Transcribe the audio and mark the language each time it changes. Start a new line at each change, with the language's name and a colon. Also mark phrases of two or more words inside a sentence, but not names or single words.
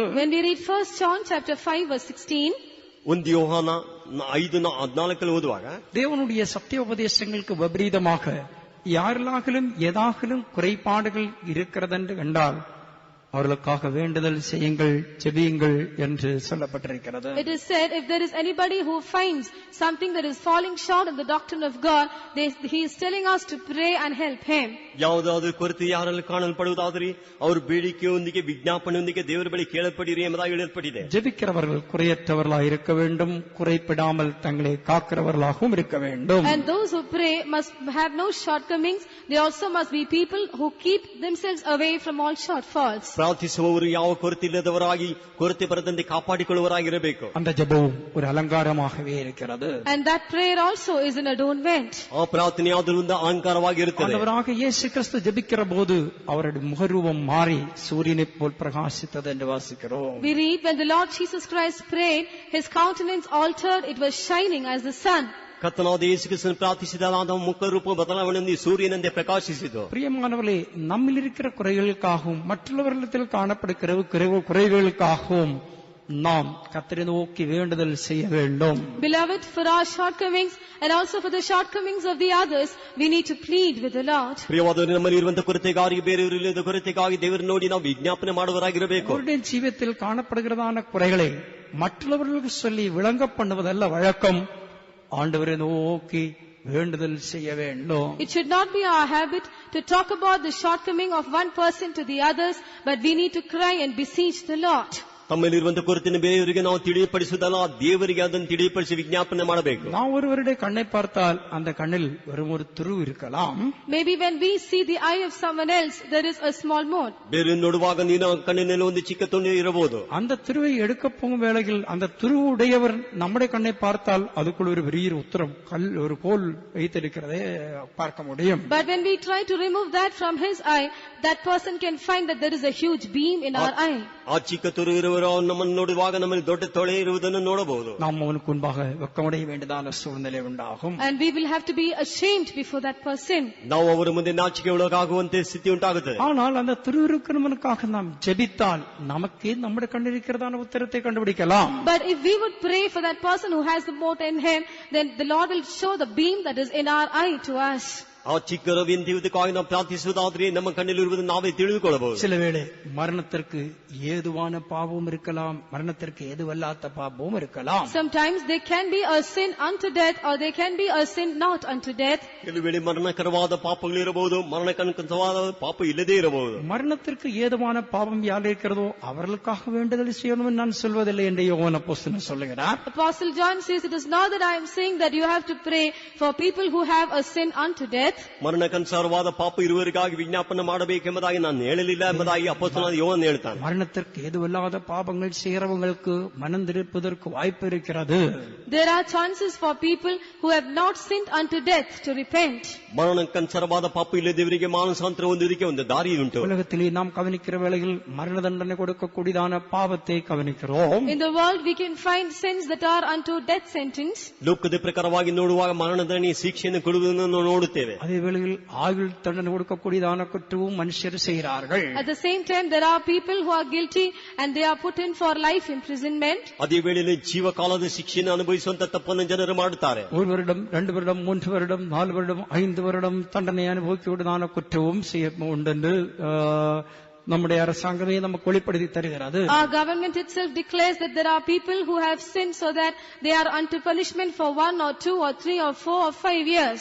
English: When we read 1 John chapter 5 verse 16,
Tamil: 1 யோவாನ 5:14 ஓதுவாங்க, தேவனுடைய சத்திய உபதேசங்களுக்கு விபரீதமாக யாரிலாகிலும் ஏதாகிலும் குறைபாடுகள் இருக்கிறதென்று கண்டால் அவர்களுக்காக வேண்டுதல் செய்யுங்கள், ஜெபியுங்கள் என்று சொல்லப்பட்டிருக்கிறது.
English: it is said, if there is anybody who finds something that is falling short in the doctrine of God, he is telling us to pray and help him.
Kannada: ಯಾವುದಾದರೂ ಕೊರತೆ ಯಾರಲ್ಲಿ ಕಾಣಲ್ಪಡುವುದಾದರೆ ಅವರು ಬೇಡಿಕೆಯೊಂದಿಗೆ ವಿಜ್ಞಾಪನೆಯೊಂದಿಗೆ ದೇವರ ಬಳಿ ಕೇಳಲ್ಪಡಿರಿ ಎಂಬುದಾಗಿ ಹೇಳಲ್ಪಟ್ಟಿದೆ.
Tamil: ஜெபிக்கிறவர்கள் குறையற்றவர்களாக இருக்க வேண்டும், குறைப்படாமல் தங்களை காக்கிறவர்களாகவும் இருக்க வேண்டும்.
English: And those who pray must have no shortcomings. They also must be people who keep themselves away from all shortfalls.
Kannada: ಪ್ರಾರ್ಥಿಸುವವರು ಯಾವ ಕೊರತೆ ಇಲ್ಲದವರಾಗಿ ಕೊರತೆ ಬರದಂತೆ ಕಾಪಾಡಿಕೊಳ್ಳುವವರಾಗಿರಬೇಕು.
Tamil: அந்த ஜெபம் ஒரு அலங்காரமாகவே இருக்கிறது.
English: And that prayer also is an adornment.
Kannada: ಆ ಪ್ರಾರ್ಥನೆ ಯಾವುದರಿಂದ ಅಲಂಕಾರವಾಗಿರುತ್ತದೆ.
Tamil: ஆண்டவராக இயேசு கிறிஸ்து ஜெபிக்கிற போது அவருடைய முகரூபம் மாறி சூரியனைப் போல் பிரகாசித்தது என்று வாசிக்கிறோம்.
English: We read, when the Lord Jesus Christ prayed, his countenance altered, it was shining as the sun.
Kannada: ಕರ್ತನಾದ ಯೇಸು ಕ್ರಿಸ್ತನು ಪ್ರಾರ್ಥಿಸಿದಾಗ ಮುಖರೂಪ ಬದಲಾವಣೆ ಸೂರ್ಯನಂತೆ ಪ್ರಕಾಶಿಸಿತು.
Tamil: பிரியமானவர்களே, நம்மில் இருக்கிற குறைகளுக்காகவும் மற்றவர்களிடத்தில் காணப்படுகிற குறைகளுக்காகவும் நாம் கர்த்தரை நோக்கி வேண்டுதல் செய்ய வேண்டும்.
English: Beloved, for our shortcomings and also for the shortcomings of the others, we need to plead with the Lord.
Kannada: ಪ್ರಿಯವಾದವರು, ನಮ್ಮಲ್ಲಿ ಇರುವಂತಹ ಕೊರತೆಗಾಗಿ ಬೇರೆಯವರಿಲ್ಲದ ಕೊರತೆಗಾಗಿ ದೇವರು ನೋಡಿ ನಾವು ವಿಜ್ಞಾಪನೆ ಮಾಡುವವರಾಗಿರಬೇಕು.
Tamil: அவருடைய ஜீவியத்தில் காணப்படுகிறதான குறைகளை மற்றவர்களுக்கு சொல்லி விளங்க பண்ணுவதல்ல வழக்கம். ஆண்டவரை நோக்கி வேண்டுதல் செய்ய வேண்டும்.
English: It should not be our habit to talk about the shortcoming of one person to the others, but we need to cry and beseech the Lord.
Kannada: ತಮ್ಮಲ್ಲಿರುವಂತಹ ಕೊರತೆಯನ್ನು ಬೇರೆಯವರಿಗೆ ನಾವು ತಿಳಿಯಪಡಿಸುವುದಲ್ಲ, ದೇವರಿಗೆ ಅದನ್ನು ತಿಳಿಯಪಡಿಸಿ ವಿಜ್ಞಾಪನೆ ಮಾಡಬೇಕು.
Tamil: நான் ஒருவருடைய கண்ணை பார்த்தால் அந்த கண்ணில் வெறும் ஒரு துரு இருக்கலாம்.
English: Maybe when we see the eye of someone else, there is a small mote.
Kannada: ಬೇರೆ ನೋಡುವಾಗ ನೀನು ಕಣ್ಣಿನಲ್ಲಿ ಒಂದು ಚಿಕ್ಕ ತುಂಡು ಇರಬಹುದು.
Tamil: அந்த துருவை எடுக்க போகும் வேளையில் அந்த துரு உடையவர் நம்முடைய கண்ணை பார்த்தால் அதுக்குள் ஒரு பெரிய உத்தரம் கல் ஒரு கோல் வைத்திருக்கிறதை பார்க்க முடியும்.
English: But when we try to remove that from his eye, that person can find that there is a huge beam in our eye.
Kannada: ಆ ಚಿಕ್ಕ ತುರು ಇರುವವರು ನಮ್ಮನ್ನು ನೋಡುವಾಗ ನಮ್ಮಲ್ಲಿ ದೊಡ್ಡ ತೊಳೆ ಇರುವುದನ್ನು ನೋಡಬಹುದು.
Tamil: நாம் அவனுக்கு முன்பாக வெட்கமடைய வேண்டியதான சூழ்நிலை உண்டாகும்.
English: And we will have to be ashamed before that person.
Kannada: ನಾವು ಅವರ ಮುಂದೆ ನಾಚಿಕೆ ಒಳಗಾಗುವಂತೆ ಸ್ಥಿತಿ ಉಂಟಾಗುತ್ತದೆ.
Tamil: ஆனால் அந்த துரு இருக்கிறவனுக்காக நாம் ஜெபித்தால் நமக்கே நம்முடைய கண்ணில் இருக்கிறதான உத்தரத்தை கண்டுபிடிக்கலாம்.
English: But if we would pray for that person who has the mote in him, then the Lord will show the beam that is in our eye to us.
Kannada: ಆ ಚಿಕ್ಕ ರವಿಯಂತಿರುವುದಕ್ಕಾಗಿ ನಾವು ಪ್ರಾರ್ಥಿಸುವುದಾದ್ರೆ ನಮ್ಮ ಕಣ್ಣಲ್ಲಿರುವುದನ್ನು ನಾವೇ ತಿಳಿದುಕೊಳ್ಳಬಹುದು.
Tamil: சில வேளை மரணத்திற்கு ஏதுவான பாவம் இருக்கலாம், மரணத்திற்கு ஏதுவல்லாத பாவமும் இருக்கலாம்.
English: Sometimes there can be a sin unto death, or there can be a sin not unto death.
Kannada: ಕೆಲವು ವೇಳೆ ಮರಣಕರವಾದ ಪಾಪಗಳಿರಬಹುದು, ಮರಣಕರವಾದ ಪಾಪ ಇಲ್ಲದೇ ಇರಬಹುದು.
Tamil: மரணத்திற்கு ஏதுவான பாவம் யார் இருக்கிறதோ அவர்களுக்காக வேண்டுதல் செய்யணும் நான் சொல்வதில்லை என்று யோவான் அப்போஸ்தலன் சொல்லுகிறார்.
English: Apostle John says, it is not that I am saying that you have to pray for people who have a sin unto death.
Kannada: ಮರಣಕ್ಕನುಸಾರವಾದ ಪಾಪ ಇರುವವರಿಗಾಗಿ ವಿಜ್ಞಾಪನೆ ಮಾಡಬೇಕೆಂಬುದಾಗಿ ನಾನು ಹೇಳಲಿಲ್ಲ ಎಂಬುದಾಗಿ ಅಪೊಸ್ತಲನಾದ ಯೋಹಾನ ಹೇಳ್ತಾನೆ.
Tamil: மரணத்திற்கு ஏதுவல்லாத பாவங்கள் செய்கிறவங்களுக்கு மனம் திருப்பதற்கு வாய்ப்பு இருக்கிறது.
English: There are chances for people who have not sinned unto death to repent.
Kannada: ಮರಣಕ್ಕನುಸಾರವಾದ ಪಾಪ ಇಲ್ಲದವರಿಗೆ ಮಾನಸಾಂತರ ಹೊಂದುವುದಕ್ಕೆ ಒಂದು ದಾರಿ ಉಂಟು.
Tamil: உலகத்திலே நாம் கவனிக்கிற வேளையில் மரண தண்டனை கொடுக்கக்கூடியதான பாவத்தை கவனிக்கிறோம்.
English: In the world we can find sins that are unto death sentence.
Kannada: ಲೋಕದ ಪ್ರಕಾರವಾಗಿ ನೋಡುವಾಗ ಮರಣದಂಡನೆ ಶಿಕ್ಷೆಯನ್ನು ಕೊಡುವುದನ್ನು ನೋಡುತ್ತೇವೆ.
Tamil: அதே வேளையில் ஆயுள் தண்டனை கொடுக்கக்கூடியதான குற்றமும் மனுஷர் செய்கிறார்கள்.
English: At the same time, there are people who are guilty and they are put in for life imprisonment.
Kannada: ಅದೇ ವೇಳೆಯಲ್ಲಿ ಜೀವಕಾಲದ ಶಿಕ್ಷೆಯನ್ನು ಅನುಭವಿಸುವಂತ ತಪ್ಪನ್ನು ಜನರು ಮಾಡುತ್ತಾರೆ.
Tamil: 1 வருடம் 2 வருடம் 3 வருடம் 4 வருடம் 5 வருடம் தண்டனை அனுபவிக்கக்கூடியதான குற்றமும் செய்ய உண்டு என்று நம்முடைய அரசாங்கமே நமக்கு வெளிப்படுத்தி தருகிறது.
English: Our government itself declares that there are people who have sinned so that they are unto punishment for 1 or 2 or 3 or 4 or 5 years.